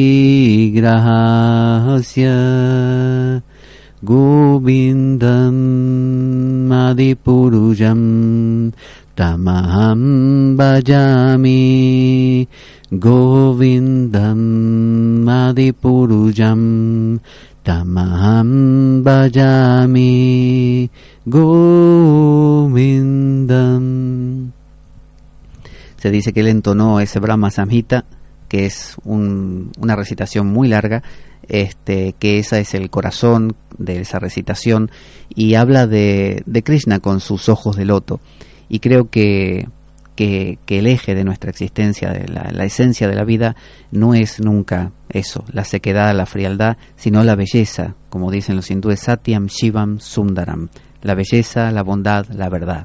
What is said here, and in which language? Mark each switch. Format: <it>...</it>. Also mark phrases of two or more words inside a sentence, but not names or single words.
<sa>vigrahasya govindam adipurujam tamaham bhajami Govindam Adipurujam Tamaham Bhajami Govindam.</sa> <es>Se dice que él entonó ese Brahma Samhita, que es una recitación muy larga, que esa es el corazón de esa recitación, y habla de Krishna con sus ojos de loto. Y creo que el eje de nuestra existencia, de la esencia de la vida, no es nunca eso, la sequedad, la frialdad, sino la belleza, como dicen los hindúes,</es> <sa>Satyam Shivam Sundaram,</sa> <es>la belleza, la bondad, la verdad.</es>